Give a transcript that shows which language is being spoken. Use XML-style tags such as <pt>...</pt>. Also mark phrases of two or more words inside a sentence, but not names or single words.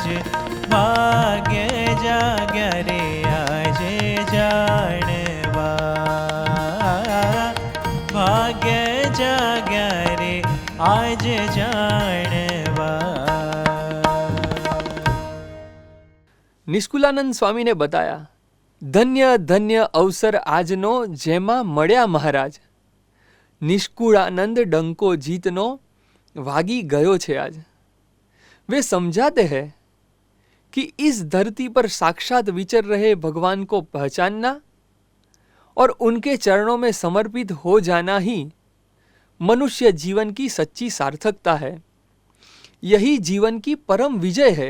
<gu>ભાગ્ય જાગ્યા રે આજે જાણવા, ભાગ્ય જાગ્યા રે આજ જાણવા. નિષ્કુલાનંદ સ્વામીને બતાયા, ધન્ય ધન્ય અવસર આજનો, જેમાં મળ્યા મહારાજ. નિષ્કુળાનંદ ડંકો જીતનો, વાગી ગયો છે આજ.</gu> <hi>वे समझाते हैं कि इस धरती पर साक्षात विचर रहे भगवान को पहचानना और उनके चरणों में समर्पित हो जाना ही मनुष्य जीवन की सच्ची सार्थकता है. यही जीवन की परम विजय है.</hi>